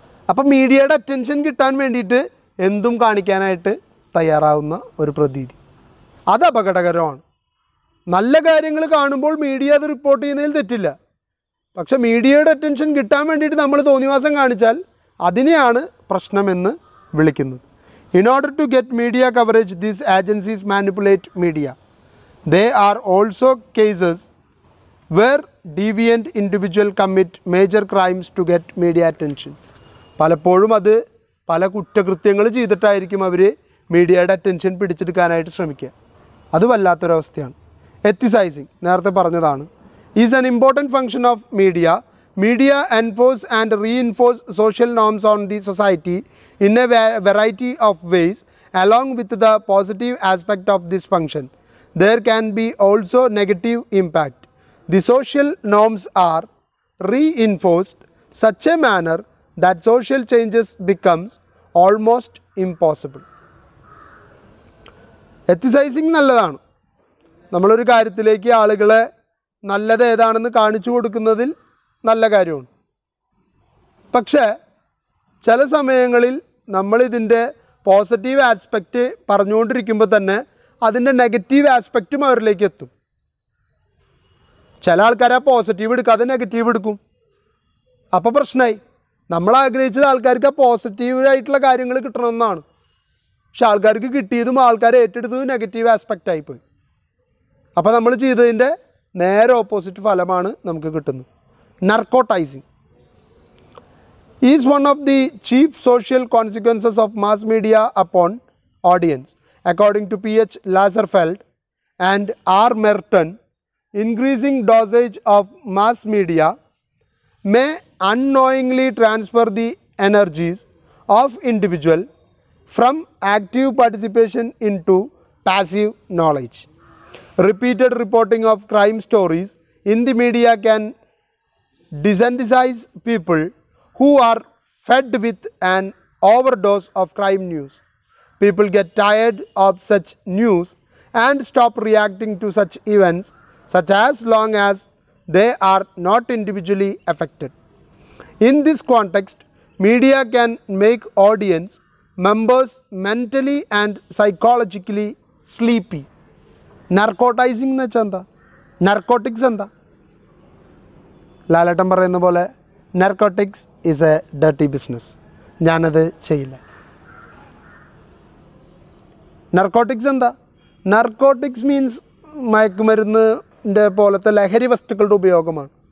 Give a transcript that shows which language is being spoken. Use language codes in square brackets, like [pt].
[ml] അപ്പം മീഡിയയുടെ അറ്റൻഷൻ കിട്ടാൻ വേണ്ടിയിട്ട് എന്തും കാണിക്കാനായിട്ട് തയ്യാറാവുന്ന ഒരു പ്രതീതി, അത് അപകടകരമാണ്. നല്ല കാര്യങ്ങൾ കാണുമ്പോൾ മീഡിയ അത് റിപ്പോർട്ട് ചെയ്യുന്നതിൽ തെറ്റില്ല. പക്ഷേ മീഡിയയുടെ അറ്റൻഷൻ കിട്ടാൻ വേണ്ടിയിട്ട് നമ്മൾ തോന്നിവാസം കാണിച്ചാൽ അതിനെയാണ് പ്രശ്നമെന്ന് വിളിക്കുന്നത്. [en] In order to get media coverage, these agencies manipulate media. There are also cases where deviant individuals commit major crimes to get media attention. [ml] പലപ്പോഴും അത് പല കുറ്റകൃത്യങ്ങൾ ചെയ്തിട്ടായിരിക്കും അവർ മീഡിയയുടെ അറ്റൻഷൻ പിടിച്ചെടുക്കാനായിട്ട് ശ്രമിക്കുക. അത് വല്ലാത്തൊരവസ്ഥയാണ്. [en] ethicizing, [ml] നേരത്തെ പറഞ്ഞതാണ്, [en] Is an important function of media. Media enforce and reinforce social norms on the society in a variety of ways. Along with the positive aspect of this function, there can be also negative impact. The social norms are reinforced such a manner that social changes becomes almost impossible. [ml] എത്തിസൈസിങ് നല്ലതാണ്. നമ്മളൊരു കാര്യത്തിലേക്ക് ആളുകളെ നല്ലത് ഏതാണെന്ന് കാണിച്ചു കൊടുക്കുന്നതിൽ നല്ല കാര്യമാണ്. പക്ഷേ ചില സമയങ്ങളിൽ നമ്മളിതിൻ്റെ പോസിറ്റീവ് ആസ്പെക്റ്റ് പറഞ്ഞുകൊണ്ടിരിക്കുമ്പോൾ തന്നെ അതിൻ്റെ നെഗറ്റീവ് ആസ്പെക്റ്റും അവരിലേക്ക് എത്തും. ചില ആൾക്കാർ ആ പോസിറ്റീവ് എടുക്കാതെ നെഗറ്റീവ് എടുക്കും. അപ്പോൾ പ്രശ്നമായി. നമ്മൾ ആഗ്രഹിച്ചത് ആൾക്കാർക്ക് ആ പോസിറ്റീവായിട്ടുള്ള കാര്യങ്ങൾ കിട്ടണമെന്നാണ്. പക്ഷെ ആൾക്കാർക്ക് കിട്ടിയതും ആൾക്കാർ ഏറ്റെടുത്തതും നെഗറ്റീവ് ആസ്പെക്റ്റ് ആയിപ്പോയി. അപ്പോൾ നമ്മൾ ചെയ്തതിൻ്റെ നേരെ ഓപ്പോസിറ്റ് ഫലമാണ് നമുക്ക് കിട്ടുന്നത്. [en] Narcotizing is one of the chief social consequences of mass media upon audience. According to P.H. Lazarsfeld and R. Merton, increasing dosage of mass media may unknowingly transfer the energies of individual from active participation into passive knowledge. Repeated reporting of crime stories in the media can desensitize people who are fed with an overdose of crime news. People get tired of such news and stop reacting to such events, such as long as they are not individually affected. In this context, media can make audience members mentally and psychologically sleepy. [ml] Narcotizing എന്ന് വെച്ചാൽ എന്താ? Narcotics എന്താ? ലാലേട്ടൻ പറയുന്ന പോലെ [en] Narcotics is a dirty business. [ml] ഞാനത് ചെയ്യില്ല. Narcotics എന്താ? [en] narcotics means [ml] മയക്കുമരുന്നിൻ്റെ പോലത്തെ ലഹരി വസ്തുക്കളുടെ ഉപയോഗമാണ്.